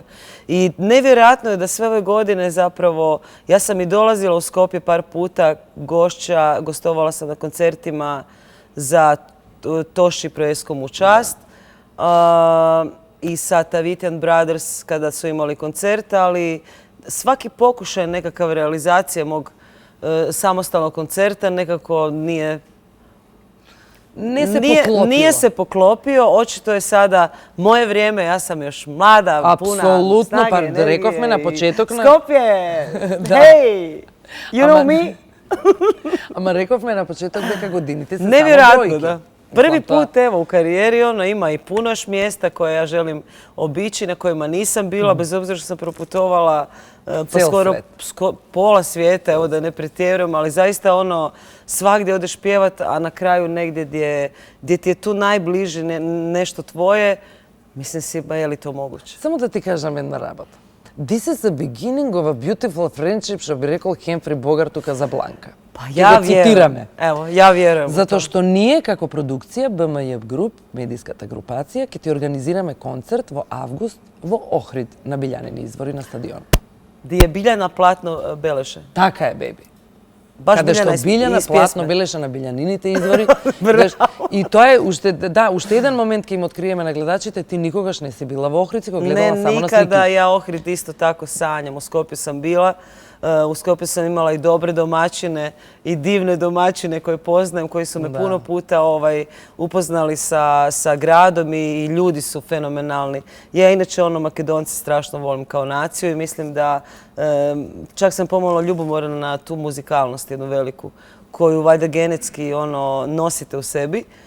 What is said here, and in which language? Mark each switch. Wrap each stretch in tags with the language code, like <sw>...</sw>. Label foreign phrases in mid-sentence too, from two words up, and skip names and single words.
<hr>I nevjerojatno je da sve ove godine zapravo, ja sam i dolazila u Skopje par puta, gostovala sam na koncertima za Toši Proeskom u čast i sa Tavitian Brothers kada su imali koncert, ali svaki pokušaj nekakav realizacije mog samostalnog koncerta nekako nije Nije se poklopio. Očito je sada moje vrijeme, ja sam još mlada, puna Apsolutno, snage, pa energije</hr> <mk>rekovme na</mk> <hr>i-</hr> <mk>početok na- Skopje!</mk> <hr>Da. Hej!</hr> <en>You know</en> <mk>Ама-</mk> <en>me?</en> <mk>Ама рековме на почеток дека годините се</mk> <hr>Nevjerojatno,</hr> <mk>само бројки.</mk> <hr>da. Prvi</hr> <mk>Тоа.</mk> <hr>put evo u karijeri ima i puno još mjesta koje ja želim obići, na kojima nisam bila, bez obzira što sam proputovala pa</hr> <sr>Ceo skoro svet.</sr> <hr>pola svijeta, evo da ne pretjerujem, ali zaista svagdje odeš pjevat, a na kraju negdje gdje ti je tu najbliže nešto tvoje, mislim si, ba je li to moguće?</hr> <mk>Само да ти кажам една работа.</mk> <en>This is the beginning of a beautiful friendship,</en> <mk>што би рекол Хемфри Богар тука за Бланка.</mk> <hr>Pa</hr> <mk>Ќе</mk> <hr>ja</hr> <mk>го цитираме.</mk> <hr>Evo, ja vjerujem. u to.</hr> <mk>Затоа што ние како продукција БМЈ Груп, медијската групација, ќе ти организираме концерт во август во Охрид на Билјанини извори на стадион.</mk> <hr>Di je Biljana Platno Beleše.</hr> <mk>Така е, беби.</mk> <hr>Baš</hr> <mk>Каде што</mk> <hr>Biljana iz</hr> <mk>Билјана</mk> <hr>pjesme.</hr> <mk>платно белеше на Билјанините извори. И тоа е уште еден момент ќе им откриеме на гледачите, ти никогаш не си била во Охрид, си го гледала</mk> <hr>Ne,</hr> <mk>само на</mk> <hr>nikada.</hr> <mk>слики.</mk> <hr>Ja Ohrid isto tako sanjam. U Skopju sam bila. U Skopju sam imala i dobre domaćine i divne domaćine koje poznajem, koji su me puno puta upoznali sa gradom i ljudi su fenomenalni. Ja inače Makedonci strašno volim kao naciju i mislim da čak sam pomalo ljubomorna na tu muzikalnost jednu veliku koju valjda genetski nosite u sebi.</hr>